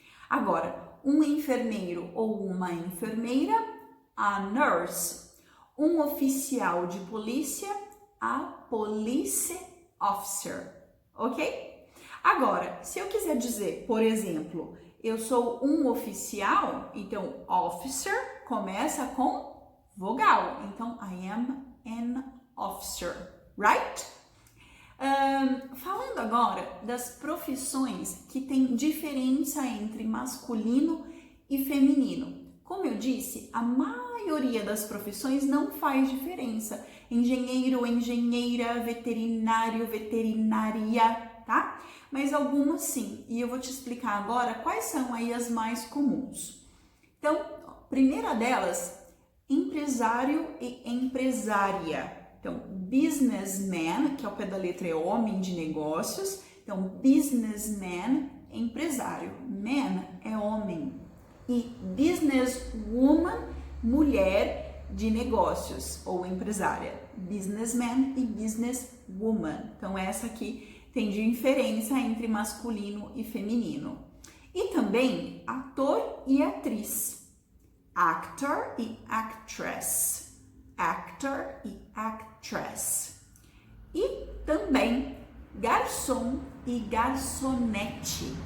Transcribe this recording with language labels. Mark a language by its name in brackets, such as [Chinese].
[Portuguese] Agora, um enfermeiro ou uma enfermeira, [English] a nurse, [Portuguese] um oficial de polícia, [English] a police officer. [Portuguese] Ok? Agora, se eu quiser dizer, por exemplo, eu sou um oficial, então officer começa com vogal. [English] Então, I am an officer, right? [Portuguese] Falando agora das profissões que têm diferença entre masculino e feminino. Como eu disse, a maioria das profissões não faz diferença. Engenheiro, engenheira, veterinário, veterinária, tá? Mas algumas sim. E eu vou te explicar agora quais são aí as mais comuns. Então, a primeira delas, empresário e empresária. Então, businessman, que ao pé da letra é homem de negócios. Então, businessman, empresário. Man é homem. E businesswoman, mulher de negócios ou empresária. Businessman e businesswoman. Então, essa aqui tem diferença entre masculino e feminino. E também ator e atriz. Actor e actress. Actor e actress. E também garçom e garçonete.